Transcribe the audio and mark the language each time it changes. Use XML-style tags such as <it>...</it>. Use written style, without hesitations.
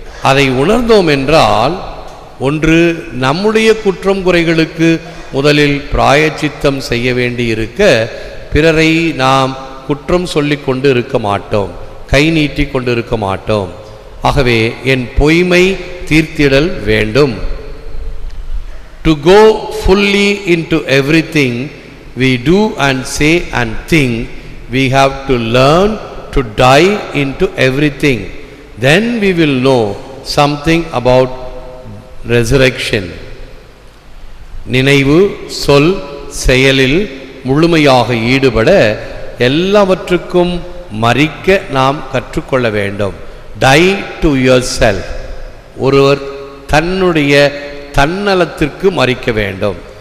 <ta>அதை உணர்ந்தோம் என்றால், ஒன்று நம்முடைய குற்றம் குறைகளுக்கு முதலில் பிராயச்சித்தம் செய்ய வேண்டி இருக்க, பிறரை நாம் குற்றம் சொல்லிக் கொண்டு இருக்க மாட்டோம், கை நீட்டி கொண்டு இருக்க மாட்டோம். ஆகவே என் பொய்மை தீர்த்திடல் வேண்டும்.</ta> <en>To go fully into everything we do and say and think, we have to learn to dive into everything. Then we will know something about resurrection.</en> <ta>நினைவு, சொல், செயலில் முழுமையாக ஈடுபட எல்லாவற்றுக்கும் மறிக்க நாம் கற்றுக்கொள்ள வேண்டும்.</ta> <en>Die to yourself.</en> <ta>ஒருவர் தன்னுடைய தன்னலத்திற்கு மறிக்க வேண்டும்.</ta>